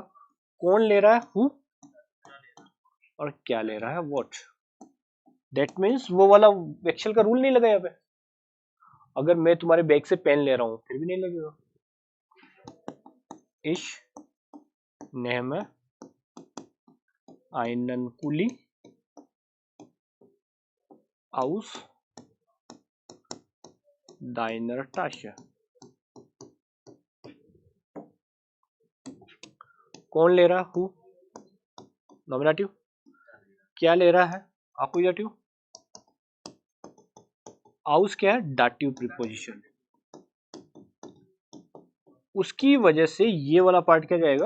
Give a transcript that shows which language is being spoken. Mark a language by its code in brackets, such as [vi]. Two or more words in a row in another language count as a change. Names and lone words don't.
[hi] कौन ले रहा है? हु। और क्या ले रहा है? व्हाट। [en] that means [hi] वो वाला वेक्शल का रूल नहीं लगा यहाँ पे। अगर मैं तुम्हारे बैग से पेन ले रहा हूँ फिर भी नहीं लगेगा। [de] ich nehme einen Kuli aus deiner Tasche। [hi] कौन ले रहा? हु नॉमिनेटिव। क्या ले रहा है? आकुजाटिव। आउस क्या है? डाटिव प्रीपोजिशन। उसकी वजह से ये वाला पार्ट क्या जाएगा?